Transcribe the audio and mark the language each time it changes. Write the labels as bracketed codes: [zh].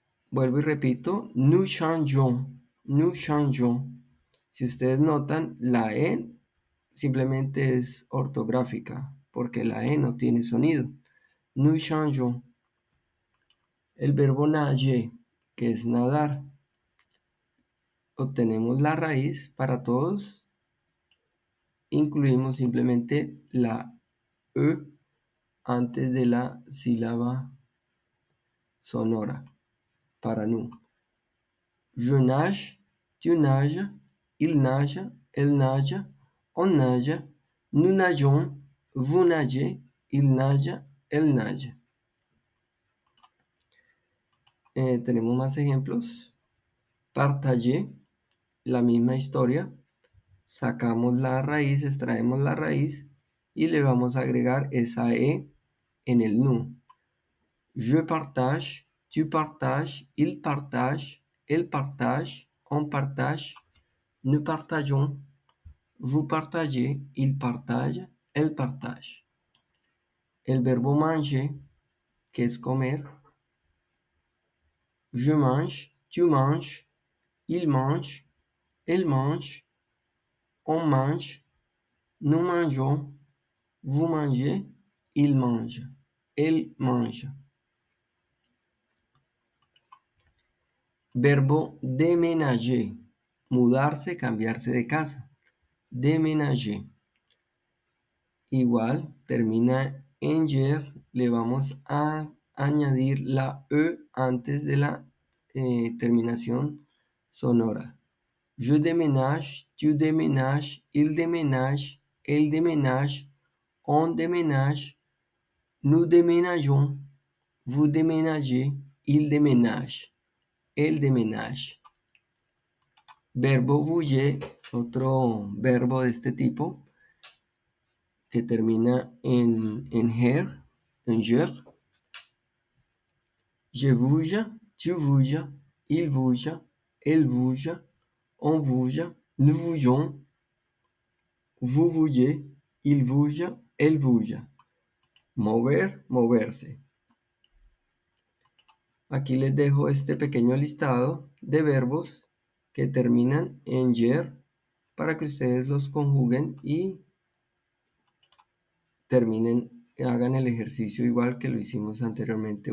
[es] Vuelvo y repito, [fr] nous changeons, nous changeons. [es] Si ustedes notan, la E simplemente es ortográfica, porque la E no tiene sonido. [fr] Nous changeons. [es] El verbo nager, que es nadar. Obtenemos la raíz para todos. Incluimos simplemente la E antes de la sílaba sonora para nu. [fr] Je nage, tu nages, il nage, elle nage, on nage, nous nageons, vous nagez, il nage, elle nage. [es] Tenemos más ejemplos. Partager, la misma historia. Sacamos la raíz, extraemos la raíz y le vamos a agregar esa E en el nu. [fr] Je partage, tu partages, il partage, elle partage, on partage, nous partageons, vous partagez, il partage, elle partage. [es] El verbo manger, que es comer. [fr] Je mange, tu manges, il mange, elle mange, on mange, nous mangeons, vous mangez, il mange, elle mange. [es] Verbo déménager, mudarse, cambiarse de casa. Déménager. Igual, termina en yer, le vamos a añadir la E antes de la terminación sonora. [fr] Je déménage, tu déménages, il déménage, elle déménage, on déménage, nous déménageons, vous déménagez, il déménage, elle déménage. [es] Verbo bouger, otro verbo de este tipo, que termina en her, en ger. [fr] Je bouge, tu bouges, il bouge, elle bouge, on bouge, nous bougeons, vous bougez, il bouge, elle bouge. [es] Mover, moverse. Aquí les dejo este pequeño listado de verbos que terminan en yer para que ustedes los conjuguen y terminen, hagan el ejercicio igual que lo hicimos anteriormente.